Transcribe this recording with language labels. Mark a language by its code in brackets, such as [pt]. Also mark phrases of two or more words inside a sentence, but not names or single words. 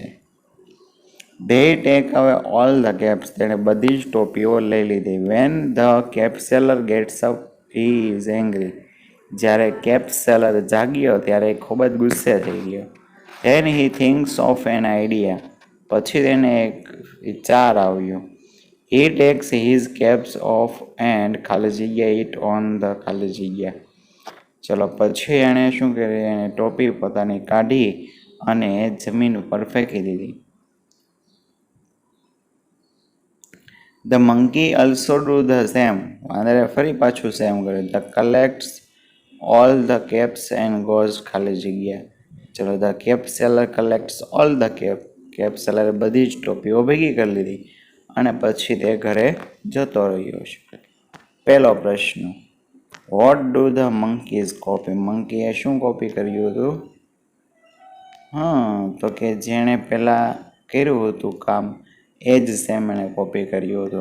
[en] they take away all the caps, [gu] તેણે બધી જ ટોપીઓ લઈ લીધી. [en] when the cap seller gets up he is angry, [gu] જ્યારે કેપ સેલર જાગ્યો ત્યારે ખૂબ જ ગુસ્સે થઈ ગયો. [en] then he thinks of an idea, [gu] પછી તેને એક વિચાર આવ્યો. [en] He takes his caps off and [gu] ખાલી જગ્યા [en] it on the [gu] ખાલી જગ્યા. ચલો પછી એણે શું કર્યું, એણે ટોપી પોતાની કાઢી અને જમીન ઉપર ફેંકી દીધી. [en] The monkey also do the same. [gu] વાંદરે ફરી પાછું સેમ કર્યું. [en] The collects all the caps and goes [gu] ખાલી જગ્યા. ચલો [en] the cap seller collects all the cap seller [gu] બધી જ ટોપીઓ ભેગી કરી લીધી અને પછી તે ઘરે જતો રહ્યો છે. પહેલો પ્રશ્ન, [en] what do the monkeys copy? [gu] મંકીએ શું કોપી કર્યું હતું? તો કે જેણે પહેલાં કર્યું હતું કામ એ જ સેમ એણે કોપી કર્યું હતું.